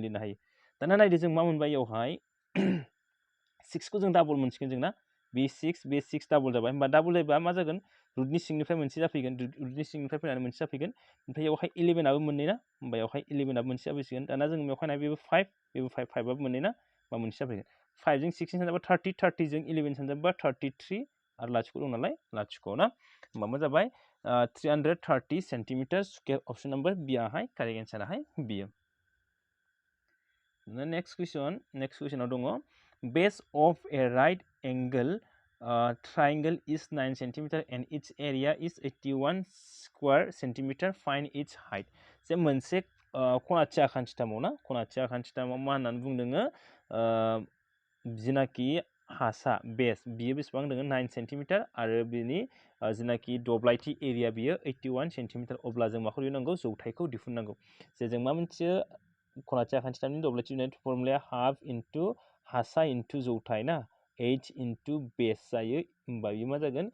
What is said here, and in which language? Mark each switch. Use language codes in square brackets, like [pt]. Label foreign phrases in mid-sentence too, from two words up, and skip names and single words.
[brx] लिरनो हायो दाना नायदो जों मा मोनबाय बेवहाय 6 खौ जों डाबल मोनसिगोन जोंना बे 6 डाबल जाबाय होमबा डाबल जायोबा मा जागोन रुटनि सिंनिफ्राय मोनसे जाफैगोन रुटनि सिंनिफ्राय फैनानै मोनसे जाफैगोन ओमफ्राय बेवहाय 11 आबो मोननै ना होमबा बेवहाय 11 आबो मोनसे जाफैसिगोन दाना जों बेवहाय नाय बेबो 5 आबो मोननै ना होमबा मोनसे जाफैगोन 5 जों 6 सानजाबा 30 जों 11 सानजाबा 33 आरो लाथिख' दं नालाय लाथिख' ना होमबा मा जाबाय 330 [en] centimeter square option number [brx] बि आहाय कारेक्ट एन्साराहाय बियो नेक्स्ट कुइसनाव दङ [en] base of a right angle triangle is 9 cm and its area is 81 square centimeter find its height [brx] जे मोनसे खनाथि आखान्थिथामाव ना खनाथि आखान्थिथामाव मा होननानै बुंदोङो जिनाखि हासा बेस बियो बेसेबां दङ 9 सेन्टिमिटार आरो बिनि जिनाखि दब्लायथि एरिया बियो 81 सेन्टिमिटार अब्ला जों माखौ दिहुननांगौ जौथाइखौ दिहुननांगौ जे जों मा मोनथियो खनाथि आखान्थिथामनि दब्लायथि दिहुननाय फर्मुलाया [en] half into [brx] हासा इनटु जौथाय ना h इनटु बेस जायो होमबा बेयो मा जागोन